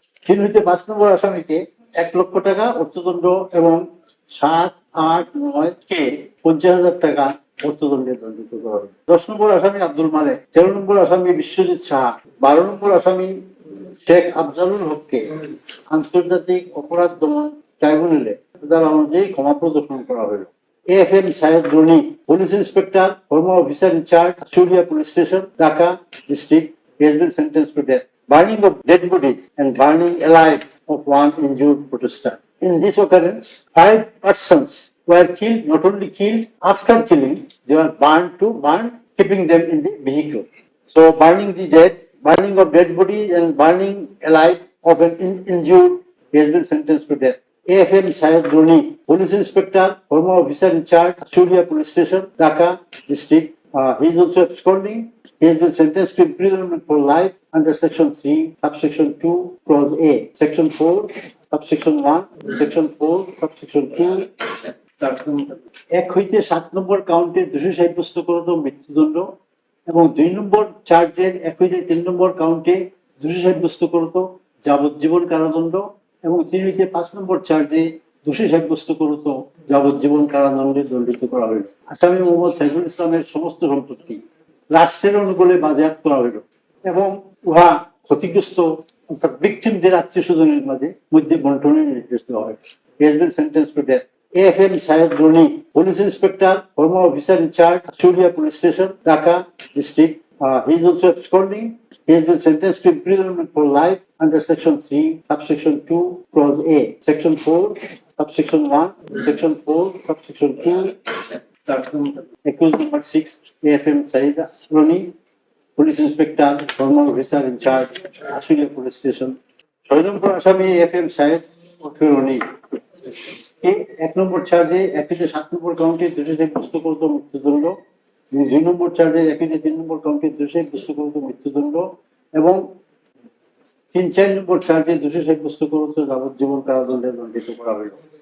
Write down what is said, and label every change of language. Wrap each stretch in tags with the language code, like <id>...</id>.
<bn>3 হইতে 5 নম্বর আসামিকে 1 লক্ষ টাকা অর্থদণ্ড এবং 7, 8, 9 কে 50,000 টাকা অর্থদণ্ডে দণ্ডিত করা হবে। 10 নম্বর আসামি আব্দুল মালেক, 13 নম্বর আসামি বিশ্বজিৎ সাহা, 12 নম্বর আসামি শেখ আফজালুল হককে আন্তর্জাতিক অপরাধ দমন ট্রাইব্যুনালে ধারা অনুযায়ী ক্ষমা প্রদর্শন করা হলো।</bn> <en>AFM Syed Roni, Police Inspector, former officer in charge, Achulia Police Station, Dhaka District, he has been sentenced to death. Burning of dead bodies and burning alive of one injured protester. In this occurrence, 5 persons were killed, not only killed, after killing, they were burned, keeping them in the vehicle. So burning the dead, burning of dead bodies and burning alive of an injured, he has been sentenced to death. AFM Syed Roni, Police Inspector, former officer in charge, Achulia Police Station, Dhaka District. He is also absconding. He has been sentenced to imprisonment for life under Section 3, Subsection 2, Clause A, Section 4, Subsection 1, Section 4, Subsection 2.</en> <bn>1 হইতে 7 নম্বর কাউন্টে দোষী সাব্যস্ত করত মৃত্যুদণ্ড এবং 2 নম্বর চার্জের 1 হইতে 3 নম্বর কাউন্টে দোষী সাব্যস্ত করত যাবজ্জীবন কারাদণ্ড এবং 3 হইতে 5 নম্বর চার্জে দোষী সাব্যস্ত করত যাবজ্জীবন কারাদণ্ডে দণ্ডিত করা হয়েছে। আসামি মোহাম্মদ সাইফুল ইসলামের সমস্ত সম্পত্তি রাষ্ট্রের অনুকূলে বাজেয়াপ্ত করা হইল এবং উহা ক্ষতিগ্রস্ত অর্থাৎ ভিকটিমদের আত্মীয় স্বজনের মধ্যে বন্টনের নির্দেশ দেওয়া হয়।</bn> <en>He has been sentenced to death. AFM Syed Roni, Police Inspector, former officer in charge, Achulia Police Station, Dhaka District. He is also absconding. He has been sentenced to imprisonment for life under Section 3, Subsection 2, Clause A, Section 4, Subsection 1, Section 4, Subsection 2. Accused number 6, AFM Syed Roni, Police Inspector, former officer in charge, Achulia Police Station.</en> <bn>6 নম্বর আসামি AFM Syed Roni, 1 নম্বর চার্জে 1 থেকে 7 নম্বর কাউন্টে দোষী সাব্যস্ত করত মৃত্যুদণ্ড এবং 2 নম্বর চার্জে 1 থেকে 3 নম্বর কাউন্টে দোষী সাব্যস্ত করত মৃত্যুদণ্ড এবং 3-4 নম্বর চার্জে দোষী সাব্যস্ত করত যাবজ্জীবন কারাদণ্ডে দণ্ডিত করা হইল।</bn>